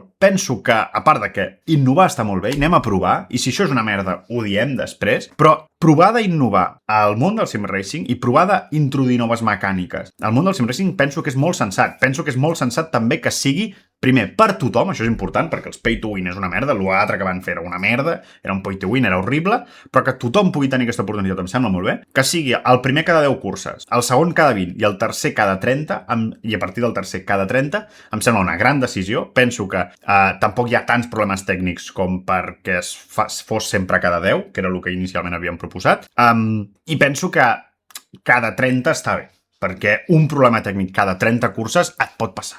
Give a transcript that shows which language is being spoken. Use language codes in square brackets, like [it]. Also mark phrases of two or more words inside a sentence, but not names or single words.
[ca] Penso que, a part de que innovar està molt bé, anem a provar, i si això és una merda, ho diem després, però provar d'innovar al món del [en] sim racing [ca] i provar d'introduir noves mecàniques al món del [en] sim racing [ca] penso que és molt sensat. Penso que és molt sensat també que sigui, primer, per tothom, això és important, perquè els [en] pay to win [ca] és una merda, l'altre que van fer era una merda, era un [en] pay to win, [ca] era horrible, però que tothom pugui tenir aquesta oportunitat, em sembla molt bé. Que sigui el primer cada 10 curses, el segon cada 20 i el tercer cada 30, i a partir del tercer cada 30, em sembla una gran decisió. Penso que tampoc hi ha tants problemes tècnics com perquè fos sempre cada 10, que era el que inicialment havíem proposat, i penso que cada 30 està bé, perquè un problema tècnic cada 30 curses et pot passar.